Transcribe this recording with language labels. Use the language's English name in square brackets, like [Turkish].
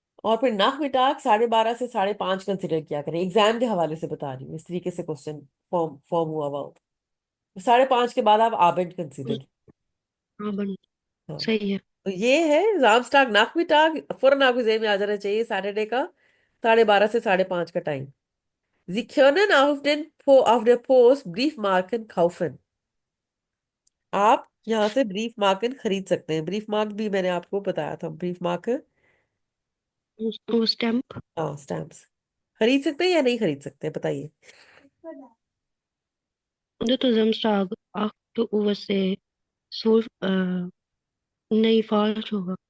[Hindi] और फिर नाक मिटाग 12:30 से 5:30 कंसिडर किया करें। एग्जाम के हवाले से बता रही हूँ, इस तरीके से क्वेश्चन फॉर्म फॉर्म हुआ हुआ हो। 5:30 के बाद आप आबेंट है। कंसिडर। हाँ बन हाँ, सही है। तो ये है जामस्टाग नाक मिटाग। फौरन आपके जेहन में आ जाना चाहिए सैटरडे का 12:30 से 5:30 का time. [German] Sie können auf der Post Briefmarken kaufen। [Hindi] आप यहाँ से ब्रीफ मार्कन खरीद सकते हैं। ब्रीफ मार्क भी मैंने आपको बताया था, ब्रीफ मार्कर। वो स्टैम्प। हाँ, स्टैम्प्स। खरीद सकते हैं या नहीं खरीद सकते, बताइए। Det är Samstag 8 år से सोल नहीं फॉल्ट होगा।